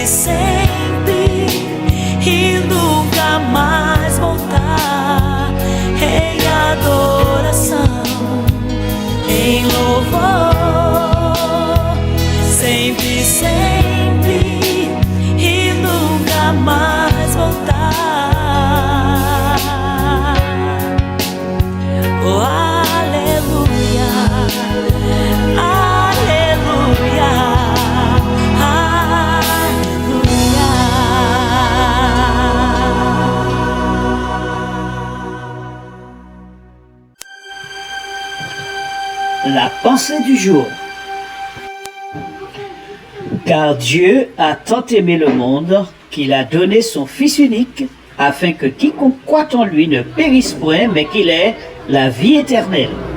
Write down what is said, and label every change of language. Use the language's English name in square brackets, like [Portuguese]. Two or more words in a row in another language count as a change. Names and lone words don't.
[Portuguese] sempre, e nunca mais voltar, em adoração, em louvor, sempre, sempre, e nunca mais voltar. Oh, aleluia, aleluia, [French] La pensée du jour. Car Dieu a tant aimé le monde qu'il a donné son Fils unique, afin que quiconque croit en lui ne périsse point, mais qu'il ait la vie éternelle.